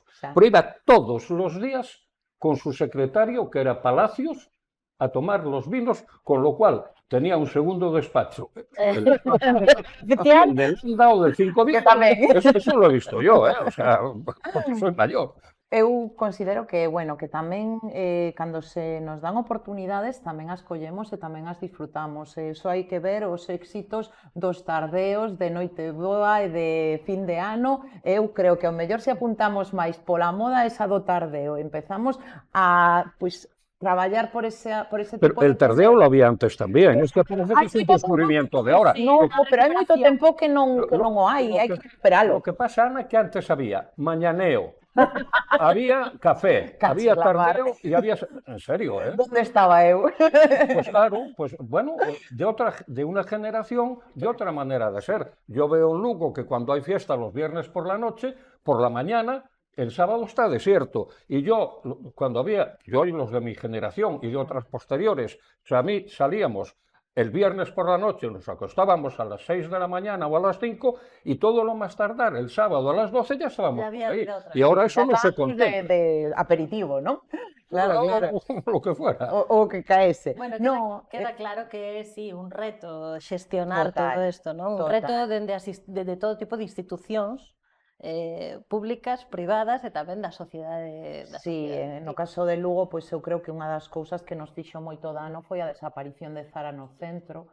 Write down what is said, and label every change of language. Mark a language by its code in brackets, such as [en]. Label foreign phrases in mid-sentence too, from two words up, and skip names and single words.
[gl] Xa. [es] pero iba todos los días con su secretario, que era Palacios, a tomar los vinos, con lo cual tenía un segundo despacho. Oficial. Del Landa o del 5 días. [gl] Que tamén. [es] Eso lo he visto yo, o sea, porque soy mayor. [gl] Eu considero que, bueno, que tamén cando se nos dan oportunidades tamén as collemos e tamén as disfrutamos. Eso hai que ver os éxitos dos tardeos de noite boa e de fin de ano. Eu creo que ao mellor se apuntamos máis pola moda esa do tardeo. Empezamos a, pois, traballar por ese [es] Pero tipo el de tardeo lo había antes también. Es que parece que es un [gl] moito [es] descubrimiento de ahora. [gl] No, pero hai moito tempo que non o hai, hai que recuperalo. [es] Lo que pasa, Ana, que antes había mañaneo, había café, Casi había la mar. tardeo y había... En serio, ¿eh? [gl] Onde estaba eu? [es] Pues claro, pues bueno, de una generación, de otra manera de ser. Yo veo en Lugo que cuando hay fiesta los viernes por la noche, por la mañana, el sábado está desierto. Y yo, cuando yo y los de mi generación y de otras posteriores, o sea, a mí salíamos el viernes por la noche, nos acostábamos a las 6 de la mañana o a las 5 y todo lo más tardar, el sábado a las 12 ya estábamos Ya había ahí. vida otra Y ahora eso no se Estábamos contempla. de aperitivo, ¿no? Claro, claro. Lo que fuera. [gl] O que caese. Bueno, No, queda claro que é, sí, un reto xestionar Total, todo isto, non? Un total. reto dende todo tipo de institucións públicas, privadas e tamén da sociedade. Sí, no caso de Lugo, pois eu creo que unha das cousas que nos dixo moito dano foi a desaparición de Zara no centro.